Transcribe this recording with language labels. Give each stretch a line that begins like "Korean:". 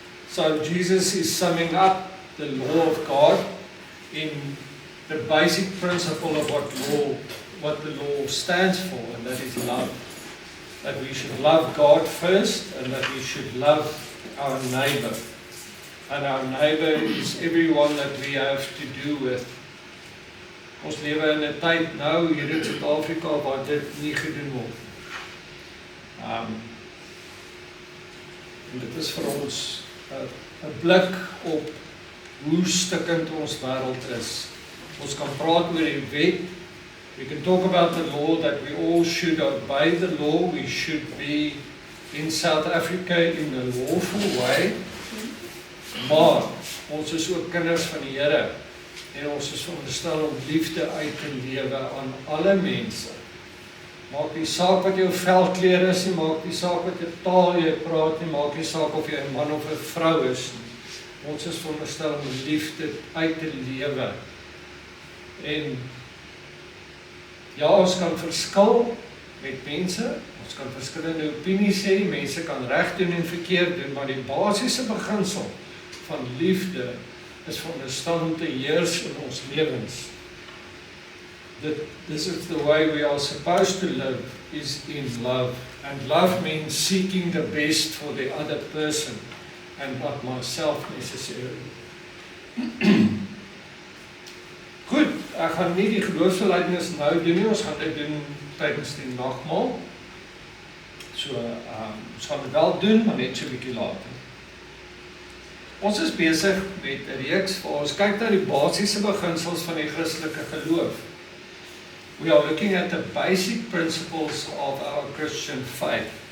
English: So Jesus is summing up the law of God in the basic principle of what the law stands for, and that is love. That we should love God first, and that we should love our neighbor. And our neighbor is everyone that we have to do with.
Afrikaans: Ons lewe in 'n tyd nou hier in Suid-Afrika waar dit nie gedoen word. En dit is vir ons 'n blik op hoe stikkend ons wêreld is. Ons kan praat oor die wet.
English: We can talk about the law, that we all should obey the law. We should be in South Africa in a lawful way.
Afrikaans: Maar ons is ook kinders van die Here en ons is veronderstel om liefde uit te lewe aan alle mense. Maak nie saak wat jou velkleur is nie, maak nie saak wat jou taal jy praat nie, maak nie saak of jy 'n man of 'n vrou is nie. Ons is veronderstel om liefde uit te lewe. En ja, ons kan verskil met mense, ons kan verskillende opinies hê, mense kan reg doen en verkeerd doen, maar die basiese beginsel van liefde is veronderstel om te heers in ons lewens.
English: This is the way we are supposed to live, is in love. And love means seeking the best for the other person and not myself necessarily.
Afrikaans: Goed, ek gaan nie die geloofsbelijdenis nou doen nie, ons gaan dit doen tydens die nagmaal. So, ons gaan dit wel doen, maar net so 'n bietjie later. Ons is besig met 'n reeks waar ons kyk na die basiese beginsels van die Christelike geloof.
English: We are looking at the basic principles of our Christian faith.